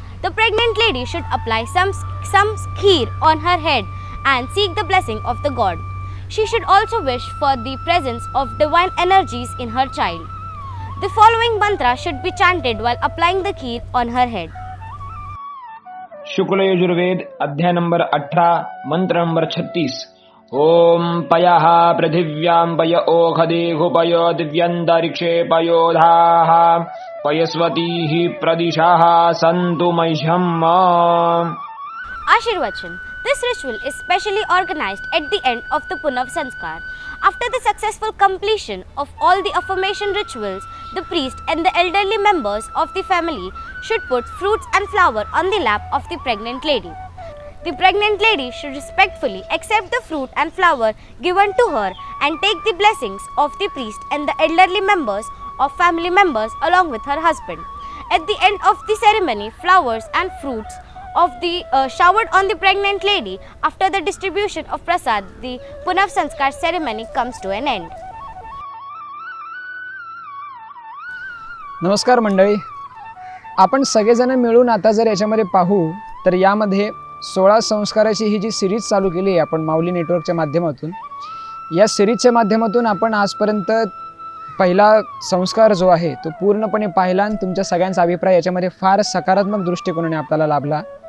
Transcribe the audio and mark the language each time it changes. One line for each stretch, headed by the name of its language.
English: The pregnant lady should apply some kheer on her head and seek the blessing of the God. She should also wish for the presence of divine energies in her child. The following mantra should be chanted while applying the kheer on her head.
Hindi: शुक्ल यजुर्वेद अध्याय number 18 मंत्र number 36।
Sanskrit: ओम पयः पृथिव्यां पय ओखदेहु पयो दिव्यन्तरिक्षे पयोधाः पयस्वतीः प्रदिशाः सन्तु मह्यम्।
English: Ashirvachan. This ritual is specially organized at the end of the Punav Sanskar. After the successful completion of all the affirmation rituals, the priest and the elderly members of the family should put fruits and flower on the lap of the pregnant lady. The pregnant lady should respectfully accept the fruit and flower given to her and take the blessings of the priest and the elderly members of family members along with her husband. At the end of the ceremony, flowers and fruits of the showered on the pregnant lady. After the distribution of prasad, the Punav Sanskar ceremony comes to an end.
Marathi: नमस्कार मंडळी, आपण सगळेजण मिळून आता जर याच्यामध्ये पाहू तर यामध्ये 16 संस्काराची ही जी सिरीज चालू केली आहे आपण माऊली नेटवर्कच्या माध्यमातून, या सिरीजच्या माध्यमातून आपण आजपर्यंत पहिला संस्कार जो आहे तो पूर्णपणे पाहिला आणि तुमच्या सगळ्यांचा अभिप्राय याच्यामध्ये फार सकारात्मक दृष्टिकोनाने आपल्याला लाभला.